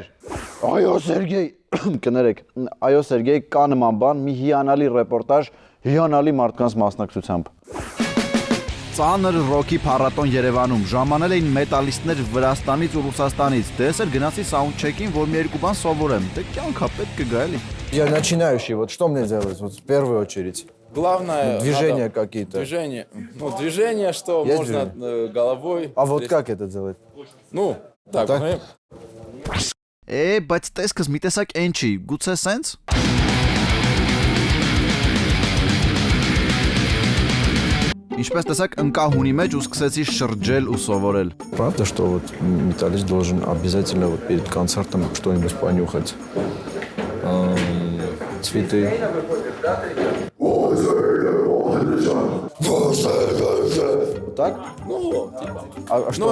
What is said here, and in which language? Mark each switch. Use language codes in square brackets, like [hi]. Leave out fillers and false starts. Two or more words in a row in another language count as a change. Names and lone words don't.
[hy] Այո Սերգեյ, կներեք, այո Սերգեյ, կա նման բան, մի հիանալի ռեպորտաժ, հիանալի մարդկանց մասնակցությամբ։ Ծանր ռոքի փառատոն Երևանում ժամանել էին մետալիստներ Վրաստանից ու Ռուսաստանից։ Տեսեր գնացի սաունդչեքին, որ մի երկու բան սովորեմ։ Դե կյանքա պետք կգա էլի։ [ru] Я начинающий, вот что мне делать, вот в первую очередь? Главное... Движения какие-то. Движение. Ну, движение, что Есть можно движение? головой... А вот как это делать? Ну, так, Так. мы... [hy] Բայց տեսքս մի տեսակ այն չի, գուցե սենց։ Ինչպես տեսակ ընկա հունի մեջ ու սկսեցի շրջել ու սովորել։ [ru] Правда, что вот металлист должен обязательно вот перед концертом что-нибудь понюхать? Цветы. Вот так? Ну, типа... А что,